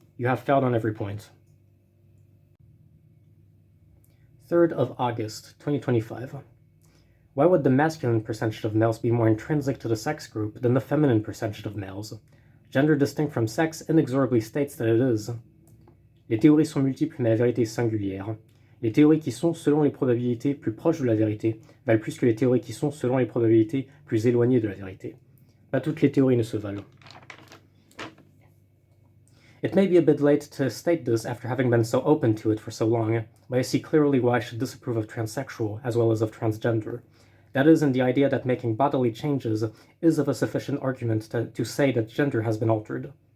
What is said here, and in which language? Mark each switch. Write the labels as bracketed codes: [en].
[en] You have failed on every point. 3rd of August, 2025. Why would the masculine percentage of males be more intrinsic to the sex group than the feminine percentage of males? Gender distinct from sex inexorably states that it is. [fr] Les théories sont multiples mais la vérité est singulière. Les théories qui sont, selon les probabilités, plus proches de la vérité, valent plus que les théories qui sont, selon les probabilités, plus éloignées de la vérité. Pas toutes les théories ne se valent. [en] It may be a bit late to state this after having been so open to it for so long, but I see clearly why I should disapprove of transsexual as well as of transgender. That is, in the idea that making bodily changes is of a sufficient argument to say that gender has been altered.